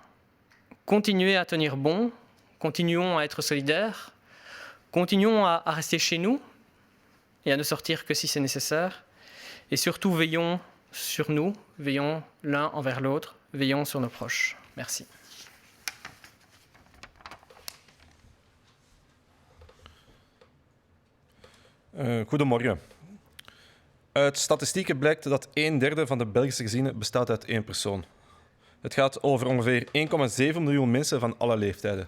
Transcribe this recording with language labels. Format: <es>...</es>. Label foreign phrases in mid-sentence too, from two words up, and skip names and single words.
<fr>Continuez à tenir bon, continuons à être solidaires, continuons à rester chez nous et à ne sortir que si c'est nécessaire. Et surtout, veillons sur nous, veillons l'un envers l'autre, veillons sur nos proches. Merci.</fr> <nl>Goedemorgen. Uit statistieken blijkt dat 1/3 van de Belgische gezinnen bestaat uit 1 persoon. Het gaat over ongeveer 1,7 miljoen mensen van alle leeftijden.</nl>